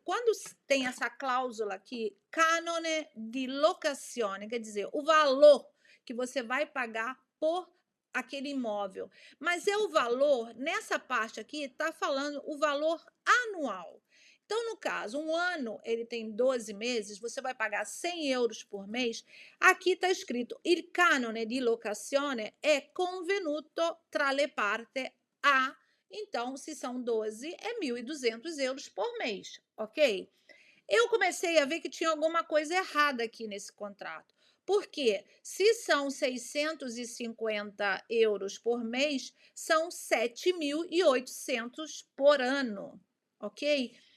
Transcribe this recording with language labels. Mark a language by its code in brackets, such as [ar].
[pt] Quando tem essa cláusula aqui, [it] canone di locazione, [pt] quer dizer, o valor que você vai pagar por aquele imóvel. Mas é o valor, nessa parte aqui, está falando o valor anual. Então, no caso, 1 ano ele tem 12 meses, você vai pagar 100 euros por mês. Aqui está escrito: [it] il canone di locazione è convenuto tra le parti a. [pt] Então, se são 12, é 1.200 euros por mês, ok? Eu comecei a ver que tinha alguma coisa errada aqui nesse contrato. Porque se são 650 euros por mês, são 7.800 por ano, ok?